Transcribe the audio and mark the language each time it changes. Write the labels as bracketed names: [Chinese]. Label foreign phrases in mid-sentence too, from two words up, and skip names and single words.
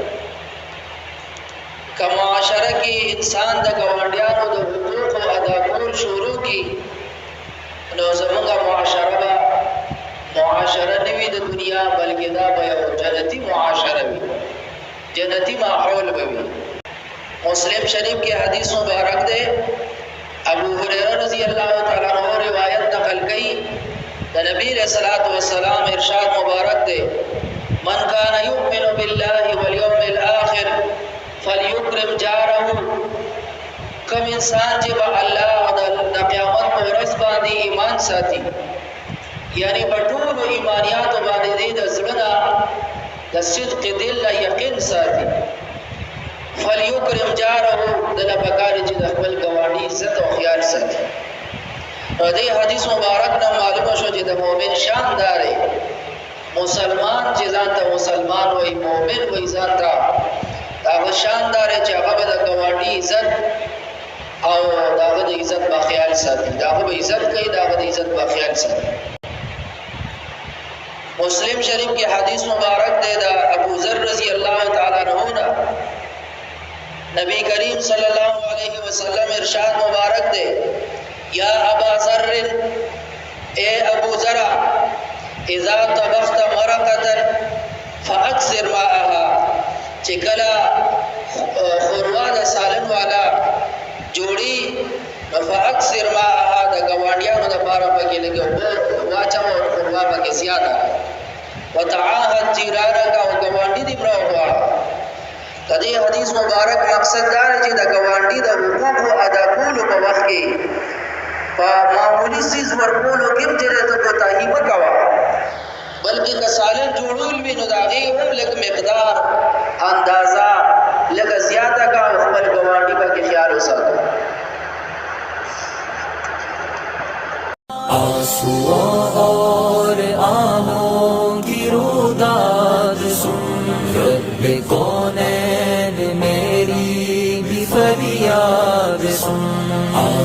[Pashto] که معاشره کې انسان د ګاونډیانو د حقوقو ادا کول شروع کړي نو زموږ معاشره به معاشره نه وي د دنیا، بلکې دا به یو جنتي معاشره وي، جنتی ماحول به وي. مسلم شریف کې حدیث مبارک دی، ابو هريره [Arabic] رضی الله تعالی عنہ [Pashto] روایت نقل کړي د نبی رسول الله والسلام ارشاد مبارک دی، [Arabic] من کان یؤمن بالله والیوم الاخر فلیکرم جاره. [Pashto] کوم انسان چې په الله او د قیامت په ورځ باندې ایمان ساتي، یعنی په ټولو ایمانیاتو باندې د زړه د صدق دل له یقین ساتي، [Arabic] فلیکرم جاره، [Pashto] دله پکار چې د خپل ګاونډي عزت او خیال ساتي. دې حدیث مبارک نه معلومه شو چې د مؤمن شان داري، مسلمان چې ځان ته مسلمان وای، مؤمن وای ځان ته، هغه شان داري چې هغه د ګاونډي عزت او داغه د عزت په خیال ساتي، داغه به عزت کوي، داغه د عزت په خیال ساتي. مسلم شریف کی حدیث مبارک دے دا ابو ذر [Arabic] رضی اللہ تعالی عنہ [Pashto] نے نبی کریم [Arabic] صلی اللہ علیہ وسلم [Pashto] ارشاد مبارک دے، [Arabic] یا ابا ذر، [Pashto] اے ابو ذر، [Arabic] اذا طبخت مرقه فاكثر ماءها، [Pashto] چکلا خوروا د سالن والا جوړي [Arabic] فاكثر ماءها، [Pashto] د ګاونډیانو د پاره پکې لګو واچو خوروا پکې زیاته، [Arabic] وتعاهد جيرانك [Pashto] او ګاونډي دی برو. کدی حدیث مبارک مقصد دا چې د ګاونډي د حقوقو ادا کولو په وخت کې په معمولی سیز ورکولو کې چې ته کوتاهي مکوا، بلکې که سالن جوړول وي نو دا غي هم لږ مقدار اندازا لږ زیاته کا خپل ګاونډي په خیال وساتو. [Urdu] آنسو اور آہوں کی روداد سن، رب کونین میری بھی فریاد سن.